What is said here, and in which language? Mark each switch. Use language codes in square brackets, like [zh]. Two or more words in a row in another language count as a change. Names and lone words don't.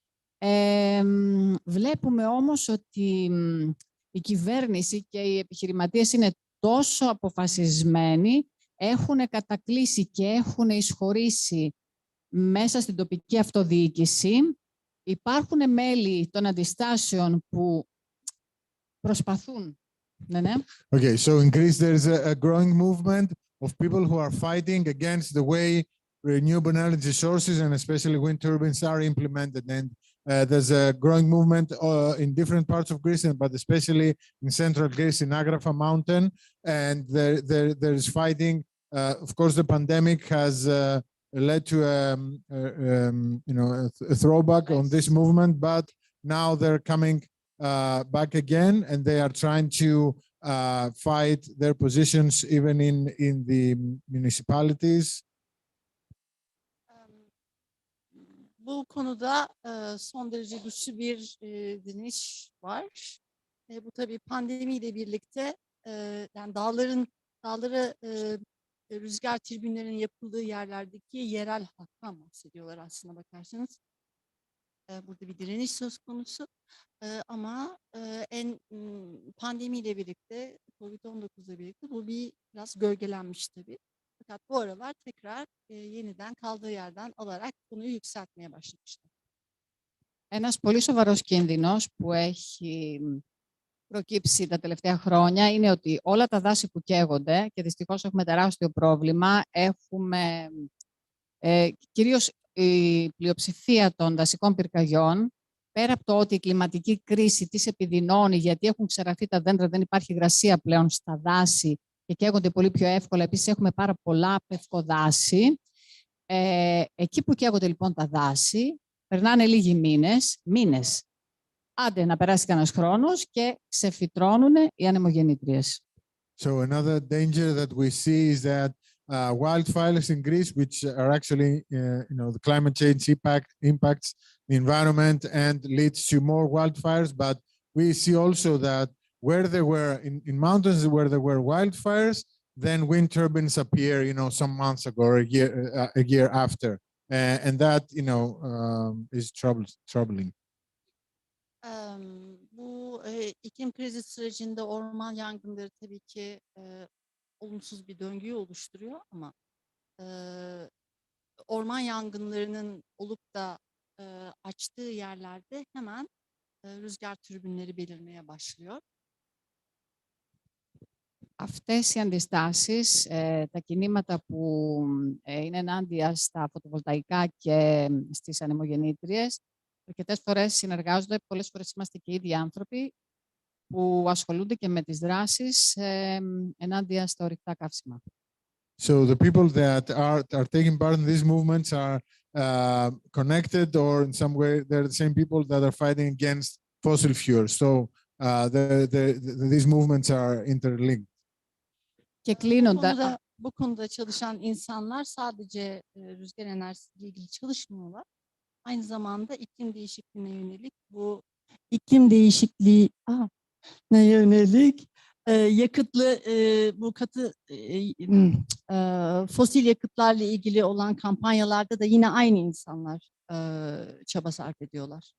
[el] Βλέπουμε όμως ότι η κυβέρνηση και οι επιχειρηματίες είναι τόσο αποφασισμένοι, έχουν κατακλείσει και έχουν εισχωρήσει μέσα στην τοπική αυτοδιοίκηση. Υπάρχουν μέλη των αντιστάσεων που προσπαθούν. Ναι. [en] Okay, so in Greece there's a growing movement of people who are fighting against the way renewable energy sources and especially wind turbines are implemented. And there's a growing movement in different parts of Greece, but especially in central Greece, in Agrafa mountain. And there is fighting. Of course, the pandemic has led to a throwback on this movement, but now they're coming back again, and they are trying to fight their positions even in the municipalities. [tr] Bu konuda son derece güçlü bir direniş var. Bu tabii pandemiyle birlikte yani dağlara rüzgar tribünlerinin yapıldığı yerlerdeki yerel halktan bahsediyorlar aslına bakarsanız. Burada bir direniş söz konusu. Ama pandemiyle birlikte, Covid-19'la birlikte bu biraz gölgelenmiş tabii. Fakat bu aralar tekrar yeniden kaldığı yerden alarak konuyu yükseltmeye başlamışlar. [el] Ένας πολύ σοβαρός κίνδυνος που έχει προκύψει τα τελευταία χρόνια είναι ότι όλα τα δάση που καίγονται, και δυστυχώς έχουμε τεράστιο πρόβλημα, έχουμε κυρίως η πλειοψηφία των δασικών πυρκαγιών, πέρα από το ότι η κλιματική κρίση τις επιδεινώνει, γιατί έχουν ξεραθεί τα δέντρα, δεν υπάρχει υγρασία πλέον στα δάση και καίγονται πολύ πιο εύκολα. Επίσης έχουμε πάρα πολλά πευκοδάση. Εκεί που καίγονται λοιπόν τα δάση, περνάνε λίγοι μήνες. Άντε να περάσει κανένας χρόνος και ξεφυτρώνουν οι ανεμογεννήτριες. [en] So another danger that we see is that wildfires in Greece, which are actually, the climate change impacts the environment and leads to more wildfires. But we see also that where there were in mountains where there were wildfires, then wind turbines appear, some months ago or a year after, and that is troubling. [tr] Bu iklim krizi sürecinde orman yangınları tabii ki olumsuz bir döngüyü oluşturuyor ama orman yangınlarının olup da açtığı yerlerde hemen rüzgar türbinleri belirmeye başlıyor. [el] Αυτές οι αντιστάσεις, τα κινήματα που είναι ενάντια στα φωτοβολταϊκά και στις ανεμογεννήτριες, αρκετές φορές συνεργάζονται, πολλές φορές είμαστε και οι ίδιοι άνθρωποι που ασχολούνται και με τις δράσεις ενάντια στα ορυκτά καύσιμα. [en] So the people that are taking part in these movements are connected, or in some way they're the same people that are fighting against fossil fuels. So these movements are interlinked. [el] Και κλείνοντα, [tr] bu konuda çalışan insanlar sadece rüzgar enerjisiyle ilgili çalışmıyorlar. Aynı zamanda iklim değişikliğine yönelik bu iklim değişikliği yönelik yakıtlı bu katı fosil yakıtlarla ilgili olan kampanyalarda da yine aynı insanlar çaba sarf ediyorlar.